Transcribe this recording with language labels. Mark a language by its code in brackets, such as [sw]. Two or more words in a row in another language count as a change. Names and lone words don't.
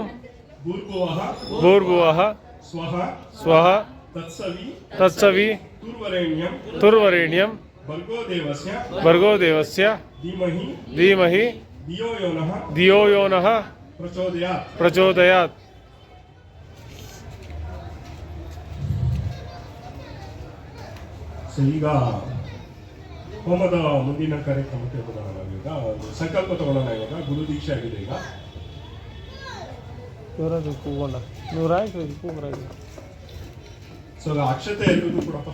[sa] ಭೂರ್ಭುವಃ ಭೂರ್ಭುವಃ ಸ್ವಃ ಸ್ವಃ ತತ್ಸವಿ ತತ್ಸವಿ ತುರ್ವರೆಣ್ಯಂ ತುರ್ವರೆಣ್ಯಂ ಭರ್ಗೋ ದೇವಸ್ಯ ಭರ್ಗೋ ದೇವಸ್ಯ ಧೀಮಹಿ ಧೀಮಹಿ ಧಿಯೋ ಯೋನಃ ಧಿಯೋ ಯೋನಃ ಪ್ರಚೋದಯಾತ್. ಪ್ರಚೋದಯಾತ್. [kn] ಸೊ ಈಗ ಹೋಮದ ಮುಂದಿನ ಕಾರ್ಯಕ್ರಮಕ್ಕೆ ಹೋಗೋಣ. ನಾವೀಗ ಒಂದು ಸಂಕಲ್ಪ ತಗೊಳ್ಳೋಣ. ಇವಾಗ ಗುರು ದೀಕ್ಷೆ ಆಗಿದೆ ಈಗ. ಸೊ ಅಕ್ಷತೆ ಎಲ್ರಿಗೂ ಕೊಡಪ್ಪ.